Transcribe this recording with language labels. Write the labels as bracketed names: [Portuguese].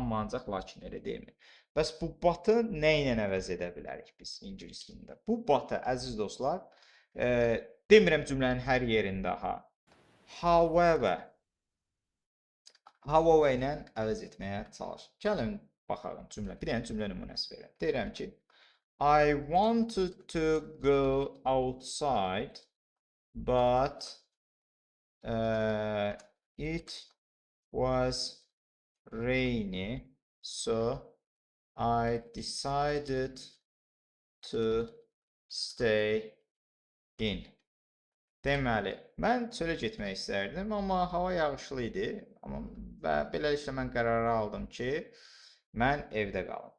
[Azerbaijani] Amma ancaq lakin, elə deyilmi? Bəs bu but'ı nə ilə əvəz edə bilərik biz ingilis dilində? Bu but'ı, əziz dostlar, demirəm cümlənin hər yerində however ilə əvəz etməyə çalış. Gəlin, baxalım cümlə. Bir dənə cümlə nümunəsi verirəm. Deyirəm ki, [English] I wanted to go outside, but It was rainy, so I decided to stay in. [Azerbaijani] Deməli, mən çölə getmək istərdim, amma hava yağışlı idi. Və beləliklə mən qərarı aldım ki, mən evdə qalım.